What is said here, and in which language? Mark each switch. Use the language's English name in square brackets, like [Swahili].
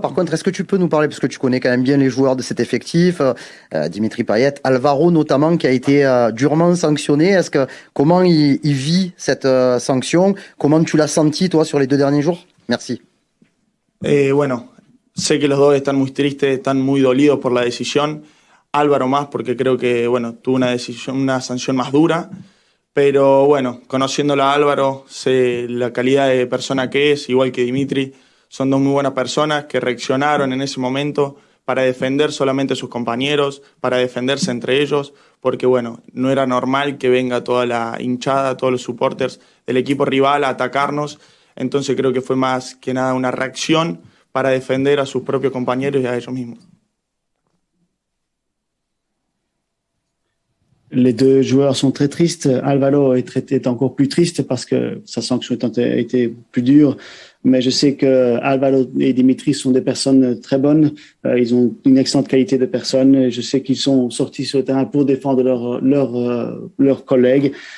[French] Par contre, est-ce que tu peux nous parler, parce que tu connais quand même bien les joueurs de cet effectif, Dimitri Payet, Alvaro notamment, qui a été durement sanctionné. Comment il vit cette sanction? Comment tu l'as senti, toi, sur les 2 derniers jours? Merci. [Spanish] Bueno, sé que los dos están muy tristes, están muy dolidos por la decisión. Álvaro más porque creo que bueno, tuvo una sanción más dura. Pero bueno, conociéndolo a Álvaro, sé la calidad de persona que es, igual que Dimitri. Son dos muy buenas personas que reaccionaron en ese momento para defender solamente a sus compañeros, para defenderse entre ellos, porque bueno, no era normal que venga toda la hinchada, todos los supporters del equipo rival a atacarnos. Entonces creo que fue más que nada una reacción para defender a sus propios compañeros y a ellos mismos. [French] Les deux joueurs sont très tristes. Alvaro est encore plus triste parce que sa sanction a été plus dure. Mais je sais que Alvaro et Dimitri sont des personnes très bonnes. Ils ont une excellente qualité de personnes. Je sais qu'ils sont sortis sur le terrain pour défendre leurs collègues.